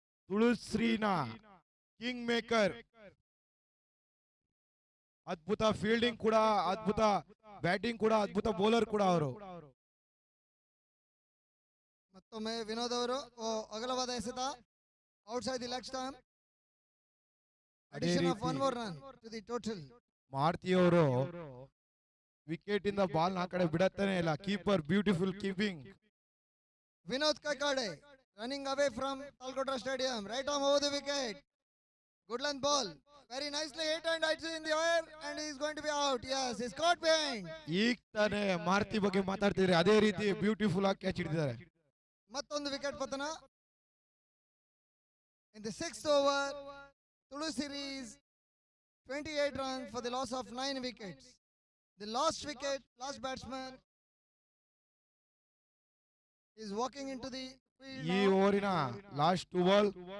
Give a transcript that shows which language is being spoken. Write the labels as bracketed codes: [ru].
[kn] ತುಳಸಿರಿನ king maker. ಅದ್ಭುತ fielding ಕೂಡ, ಅದ್ಭುತ ಬ್ಯಾಟಿಂಗ್ ಕೂಡ, ಅದ್ಭುತ ಬೌಲರ್ ಕೂಡ ಅವರು. ಮತ್ತೊಮ್ಮೆ ವಿನೋದ್ ಅವರು ಅಗಲವಾದ ಎಸೆತ [en] Outside the leg stump. Addition of 1 more run to the total. [kn] ಮಾರ್ತಿ ಅವರು ವಿಕೆಟ್ ಇಂದ ಬಾಲ್ ಆ ಕಡೆ ಬಿಡತ್ತಾನೆ ಇಲ್ಲ. [en] Keeper beautiful keeping. Vinod Kakade running away from Talcottra Stadium, right arm over the wicket. Good length ball, very nicely hit and it's in the air and he is going to be out. Yes, he's caught behind. [kn] ಈಗ ತಾನೇ ಮಾರ್ತಿ ಬಗ್ಗೆ ಮಾತಾಡ್ತಿದ್ರೆ ಅದೇ ರೀತಿ beautiful ಆಗಿ catch ಹಿಡಿದಿದ್ದಾರೆ. ಮತ್ತೊಂದು wicket ಪತನ. [en] In the 6th over, Tulusiri is 28 runs for the loss of 9 wickets. The last batsman is walking into the field. [kn] ಈ ಓವರಿನ ಲಾಸ್ಟ್ 2 ಬಾಲ್.